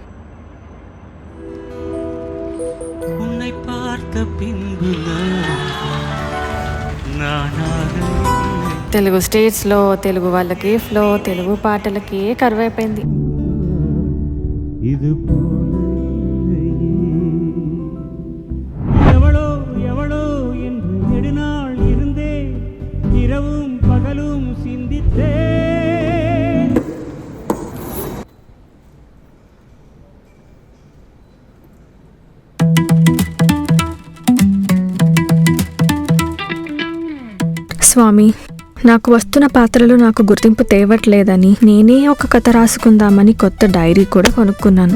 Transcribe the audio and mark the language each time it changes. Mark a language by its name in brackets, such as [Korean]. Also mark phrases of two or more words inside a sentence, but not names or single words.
[Telugu] తెలుగు స్టేట్స్లో తెలుగు వాళ్ళకి ఫ్లో, తెలుగు పాటలకి కరువైపోయింది. ఎవడో ఎవడో [Tamil] என்று நெடுநாள் இருந்தே இரவும் பகலும் சிந்தித்தே. [Telugu] స్వామి, నాకు వస్తున్న పాత్రలు నాకు గుర్తింపు తేవట్లేదని నేనే ఒక కథ రాసుకుందామని కొత్త డైరీ కూడా కొనుక్కున్నాను.